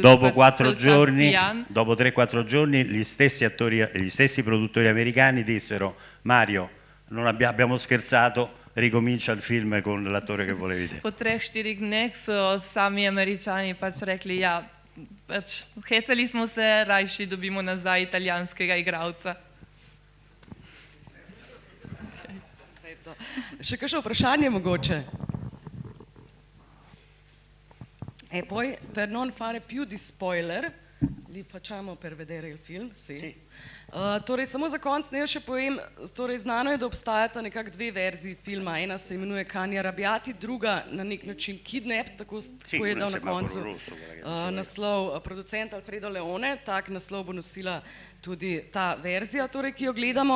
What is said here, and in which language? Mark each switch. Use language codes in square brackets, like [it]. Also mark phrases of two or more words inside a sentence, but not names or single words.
[it] dopo [sl] pač cel čas pijan. [it] Dopo 3-4 giorni gli stessi produttori americani dissero: Mario, non abbiamo scherzato, ricomincia il film con l'attore che volevi te. [sl] Po 3-4 dneh so sami Američani pač rekli, ja, pač, hecali smo se, rajši dobimo nazaj italijanskega igralca. Še kakšno vprašanje mogoče? [it] E poi, per non fare più di spoiler, li facciamo per vedere il film? Sì. [sl] Torej, samo za konec naj še povem, torej znano je, da obstajata nekako dve verziji filma. Ena se imenuje Kani Arrabbiati, druga na nek način Kidnap, tako je dal na koncu naslov producent Alfredo Leone, tak naslov bo nosila tudi ta verzija, torej, ki jo gledamo.